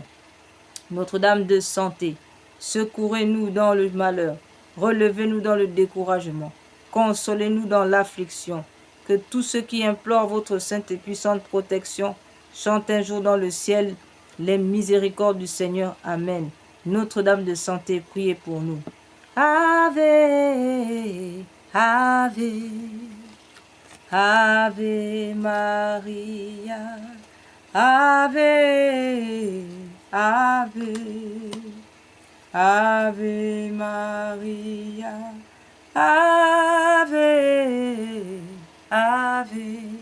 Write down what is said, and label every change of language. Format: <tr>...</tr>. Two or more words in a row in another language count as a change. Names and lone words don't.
<fr>Notre-Dame de santé, secourez-nous dans le malheur, relevez-nous dans le découragement, consolez-nous dans l'affliction. Que tous ceux qui implorent votre sainte et puissante protection chantent un jour dans le ciel les miséricordes du Seigneur. Amen. Notre-Dame de santé, priez pour nous.</fr> <la>Ave, Ave, Ave Maria. Ave, Ave, Ave Maria, Ave, Ave,</la>